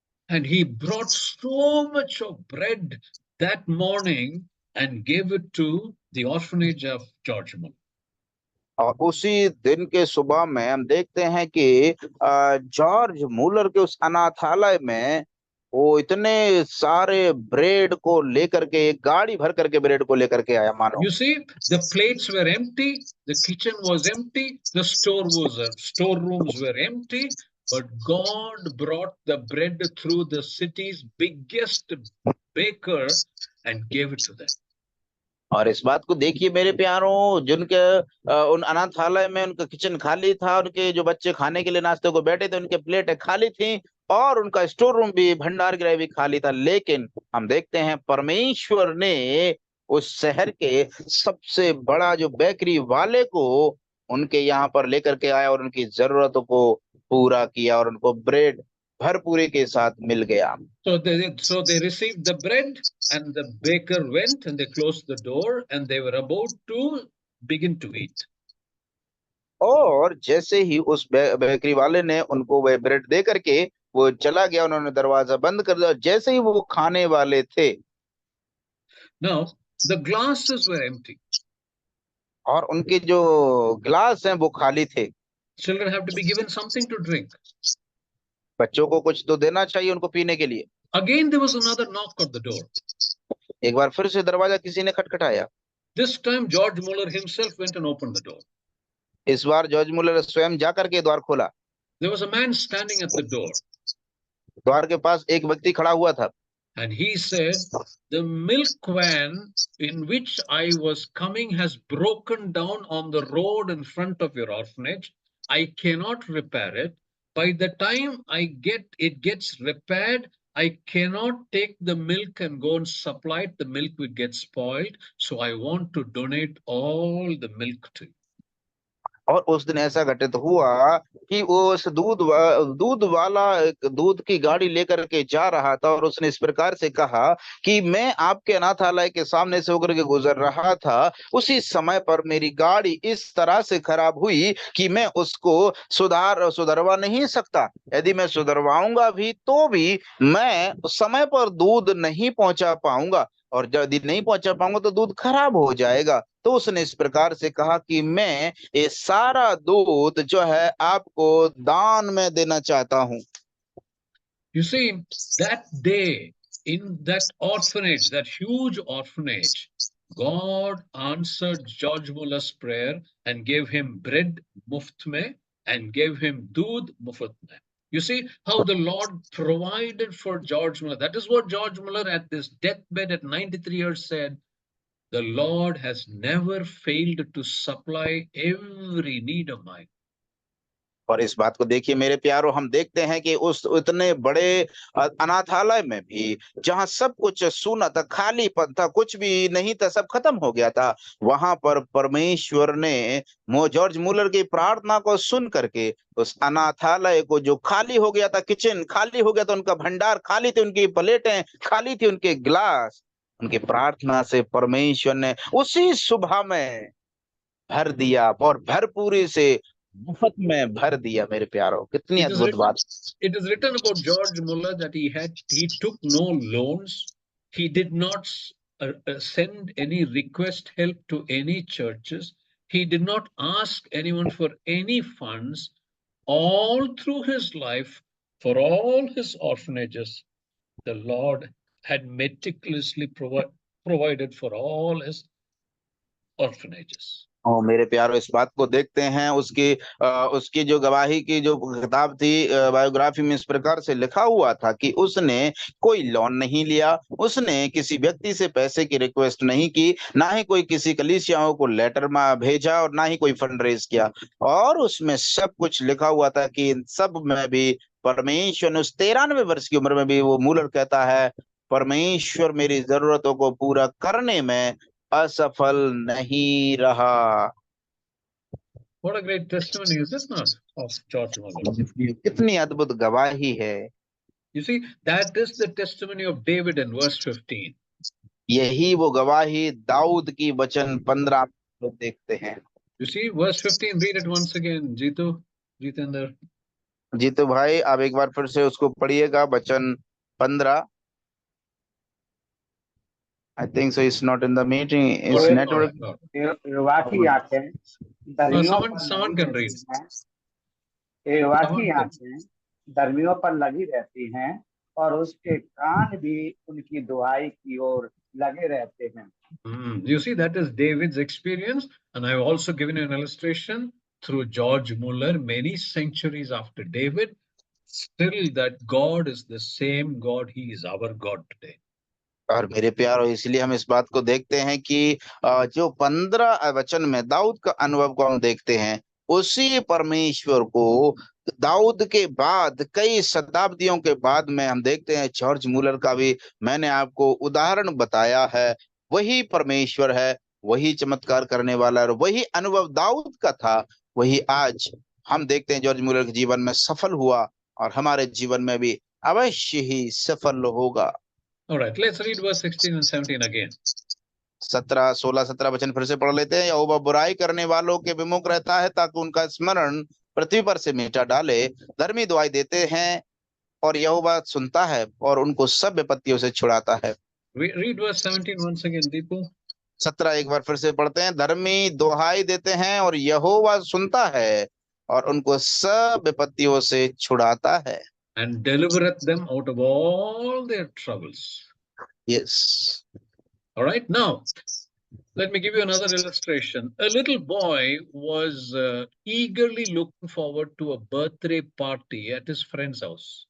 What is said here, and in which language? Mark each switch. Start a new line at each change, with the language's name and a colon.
English: And he brought so much of bread that morning and gave it to the orphanage of George Muller.
Hindi: और उसी दिन के सुबह में हम देखते हैं कि जॉर्ज मुलर के उस अनाथालय में वो इतने सारे ब्रेड को लेकर के, एक गाड़ी भर करके ब्रेड को लेकर के आया। मानो
English: You see, the plates were empty, the kitchen was empty, the storerooms were empty, but God brought the bread through the city's biggest baker and gave it to them.
Hindi: और इस बात को देखिए मेरे प्यारों, जिनके उन अनाथालय में उनका किचन खाली था, उनके जो बच्चे खाने के लिए नाश्ते को बैठे थे, उनके प्लेटें खाली थी और उनका स्टोर रूम भी, भंडार गृह भी खाली था, लेकिन हम देखते हैं परमेश्वर ने उस शहर के सबसे बड़ा जो बेकरी वाले को उनके यहाँ पर लेकर के आया और उनकी जरूरतों को पूरा किया और उनको ब्रेड भरपूरी के साथ मिल गया।
English: So they received the bread, and the baker went and they closed the door, and they were about to begin to eat.
Hindi: और जैसे ही उस बेकरी वाले ने उनको वह ब्रेड दे करके वो चला गया, उन्होंने दरवाजा बंद कर दिया, जैसे ही वो खाने वाले थे।
English: Now the glasses were empty.
Hindi: और उनके जो ग्लास हैं वो खाली थे।
English: Children have to be given something to drink.
Hindi: बच्चों को कुछ तो देना चाहिए उनको पीने के लिए।
English: Again there was another knock at the door.
Hindi: एक बार फिर से दरवाजा किसी ने खटखटाया।
English: This time George Muller himself went and opened the door.
Hindi: इस बार जॉर्ज मुलर स्वयं जाकर के द्वार खोला।
English: There was a man standing at the door,
Hindi: द्वार के पास एक व्यक्ति खड़ा हुआ था।
English: and he said, "The milk van in which I was coming has broken down on the road in front of your orphanage. I cannot repair it. By the time it gets repaired, I cannot take the milk and go and supply it. The milk will get spoiled. So I want to donate all the milk to you."
Hindi: और उस दिन ऐसा घटित हुआ कि वो उस दूध वाला दूध की गाड़ी लेकर के जा रहा था, और उसने इस प्रकार से कहा कि मैं आपके अनाथालय के सामने से होकर के गुजर रहा था, उसी समय पर मेरी गाड़ी इस तरह से खराब हुई कि मैं उसको सुधरवा नहीं सकता। यदि मैं सुधरवाऊंगा भी तो भी मैं उस समय पर दूध नहीं पहुंचा पाऊंगा, और यदि नहीं पहुंचा पाऊंगा तो दूध खराब हो जाएगा। तो उसने इस प्रकार से कहा कि मैं ये सारा दूध जो है आपको दान में देना चाहता हूं।
English: You see, that day in that orphanage, that huge orphanage, God answered George Muller's prayer and gave him bread
Hindi: muft mein
English: and gave him
Hindi: doodh muft mein.
English: You see how the Lord provided for George Muller. That is what George Muller at this deathbed at 93 years said. The Lord has never failed to supply every need of mine.
Hindi: और इस बात को देखिए मेरे प्यारों, हम देखते हैं कि उस इतने बड़े अनाथालय में भी, जहां सब कुछ सूना था, खालीपन था, कुछ भी नहीं था, सब खत्म हो गया था, वहां पर परमेश्वर ने जॉर्ज मुलर की प्रार्थना को सुन करके उस अनाथालय को, जो खाली हो गया था, किचन खाली हो गया था, उनका भंडार खाली थे, उनकी प्लेटें खाली थी, उनके ग्लास, उनकी प्रार्थना से परमेश्वर ने उसी सुबह में भर दिया और भरपूरी से मुफ्त में भर दिया। मेरे प्यारों, कितनी अद्भुत बात।
English: It is written about George Muller that he took no loans. He did not send any request help to any churches. He did not ask anyone for any funds. All through his life, for all his orphanages, the Lord had meticulously provided for all his orphanages.
Hindi: और मेरे प्यारों, इस बात को देखते हैं, उसकी जो गवाही की जो किताब थी, बायोग्राफी में इस प्रकार से लिखा हुआ था कि उसने कोई लोन नहीं लिया, उसने किसी व्यक्ति से पैसे की रिक्वेस्ट नहीं की, ना ही कोई किसी कलीसियाओं को लेटर में भेजा, और ना ही कोई फंड रेज किया, और उसमें सब कुछ लिखा हुआ था कि इन सब में भी परमेश्वर, उस 93 वर्ष की उम्र में भी वो मुलर कहता है, परमेश्वर मेरी जरूरतों को पूरा करने में असफल नहीं रहा।
English: What a great testimony, is it not, of George Muller?
Hindi: कितनी अद्भुत गवाही है।
English: You see, that is the testimony of David in verse 15.
Hindi: यही वो गवाही दाऊद की वचन 15 में देखते हैं।
English: You see, verse 15, read it once again, Jitendra.
Hindi: Jitu भाई, आप एक बार फिर से उसको पढ़िएगा, वचन 15।
English: I think so. It's not in the meeting. It's network.
Hindi: वाकी आंखें धर्मियों पर
English: Someone can read.
Hindi: वाकी आंखें धर्मियों पर लगी रहती हैं और उसके कान भी उनकी दुहाई की ओर लगे रहते हैं।
English: You see, that is David's experience, and I've also given you an illustration through George Muller. Many centuries after David, still that God is the same God. He is our God today.
Hindi: और मेरे प्यारों, इसलिए हम इस बात को देखते हैं कि जो 15 वचन में दाऊद का अनुभव को हम देखते हैं, उसी परमेश्वर को दाऊद के बाद, कई शताब्दियों के बाद में हम देखते हैं जॉर्ज मुलर का भी मैंने आपको उदाहरण बताया है। वही परमेश्वर है, वही चमत्कार करने वाला है, और वही अनुभव दाऊद का था, वही आज हम देखते हैं जॉर्ज मुलर के जीवन में सफल हुआ, और हमारे जीवन में भी अवश्य ही सफल होगा।
English: All right, let's read verse 16 and 17 again.
Hindi: 16, 17 वचन फिर से पढ़ लेते हैं। यहोवा बुराई करने वालों के विमुख रहता है ताकि उनका स्मरण पृथ्वी पर से मिटा डाले। धर्मी दुआई देते हैं और यहोवा सुनता है और उनको सब विपत्तियों से छुड़ाता है।
English: Read verse 17 once again, Deepu.
Hindi: 17 एक बार फिर से पढ़ते हैं। धर्मी दुहाई देते हैं और यहोवा सुनता है और उनको सब विपत्तियों से छुड़ाता है।
English: And delivereth them out of all their troubles. Yes. All right, now let me give you another illustration. A little boy was eagerly looking forward to a birthday party at his friend's house.